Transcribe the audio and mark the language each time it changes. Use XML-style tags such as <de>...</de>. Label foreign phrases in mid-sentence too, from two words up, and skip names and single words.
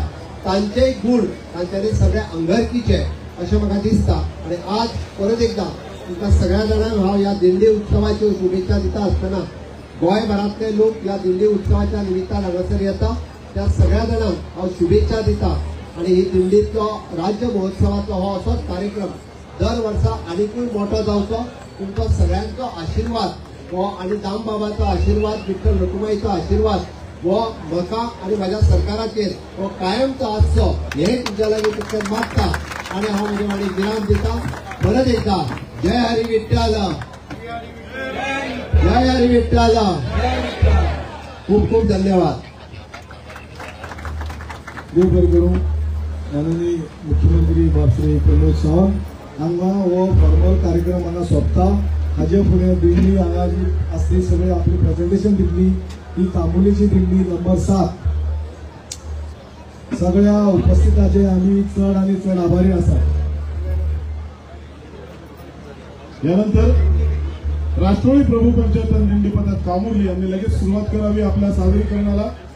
<kok>तांचेय गुण तांच्यांनी सगळे अंगरकीचे अशें म्हाका दिसता आणि आज परत एकदा तुमकां सगळ्या जाणांक हांव ह्या दिंडी उत्सवाच्यो शुभेच्छा दिता आसतना गोंयभरांतले लोक ह्या दिंडी उत्सवाच्या निमित्तान हांगासर येता त्या सगळ्या जाणांक हांव शुभेच्छा दिता आणि ही दिंडीचो राज्य महोत्सवाचो हो असोच कार्यक्रम दर वर्सा आनीकूय मोठो जावचो। तुमचो सगळ्यांचो आशिर्वाद हो आणि दामबाबाचो आशिर्वाद विठ्ठल रखुमाईचो आशिर्वाद हो म्हाका आणि माझ्या सरकाराचेर हो कायमचो आसचो हे तुमच्या लागीं मागता। आणि हा म्हणजे माणिक विराम देता. परत एकदा जय हरी विठ्ठल, जय हरी विठ्ठल. खूप खूप धन्यवाद. देव बरें करूं. माननीय मुख्यमंत्री बापश्री प्रमोद सावंत हांगा हो फॉर्मल कार्यक्रम हांगा सोंपता. हाजे फुडें दिल्ली हांगा जी आसली सगळे आपली प्रेजेंटेशन दिल्ली ही कामुलीची दिल्ली नंबर 7. सगळ्या उपस्थितांचे आम्ही चढ आणि चढ आभारी आसात.</kok> <mr>यानंतर राष्ट्रवादी प्रभू पंचायत दिंडी पथक कामुर्ली यांनी लगेच सुरुवात करावी आपल्या सादरीकरणाला.</mr>